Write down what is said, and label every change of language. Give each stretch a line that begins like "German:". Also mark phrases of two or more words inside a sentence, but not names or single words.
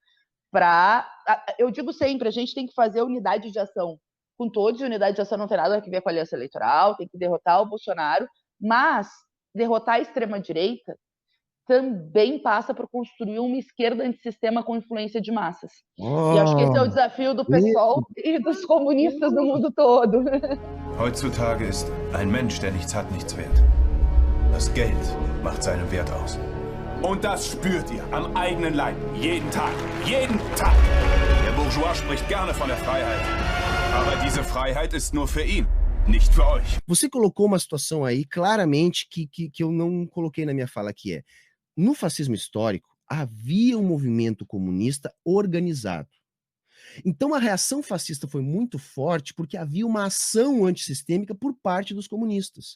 Portuguese: Eu digo sempre, a gente tem que fazer unidade de ação com todos, e unidade de ação não tem nada a ver com a aliança eleitoral, tem que derrotar o Bolsonaro, mas derrotar a extrema-direita também passa por construir uma esquerda antissistema com influência de massas. E acho que esse é o desafio do PSOL e dos comunistas no mundo todo.
German: Heutzutage ist ein Mensch, der nichts hat, nichts wert. Das Geld macht seinen Wert aus. Und das spürt ihr am eigenen Leib. Jeden Tag. Jeden Tag. Der Bourgeois spricht gerne von der Freiheit. Aber diese Freiheit ist nur für ihn. Nicht für euch.
Portuguese: Você colocou uma situação aí claramente que eu não coloquei na minha fala, que é, no fascismo histórico, havia um movimento comunista organizado. Então a reação fascista foi muito forte porque havia uma ação antissistêmica por parte dos comunistas.